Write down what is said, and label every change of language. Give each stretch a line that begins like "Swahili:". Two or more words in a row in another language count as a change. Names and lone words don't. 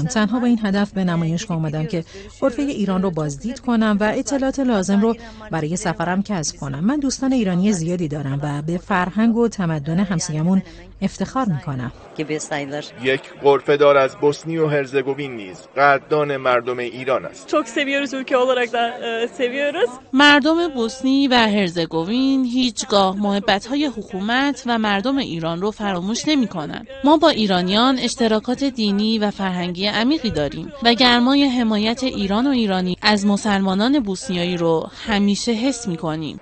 Persian: تنها با این هدف به نمایشگاه آمدم که غرفه ایران رو بازدید کنم و اطلاعات لازم رو برای سفرم کسب کنم. من دوستان ایرانی زیادی دارم و به فرهنگ و تمدن همسایه‌مون افتخار می‌کنم. یک غرفه دار از بوسنی و هرزگوین نیز قدردان مردم ایران است.
Turkish: Çok seviyoruz ülke olarak da seviyoruz.
Persian: مردم بوسنی و هرزگوین هیچگاه محبت‌های حکومت و مردم ایران رو فراموش نمی‌کنند. ما با ایرانیان اشتراکات دینی و فرهنگی عمیقی داریم و گرمای حمایت ایران و ایرانی از مسلمانان بوسنیایی رو همیشه حس می‌کنیم.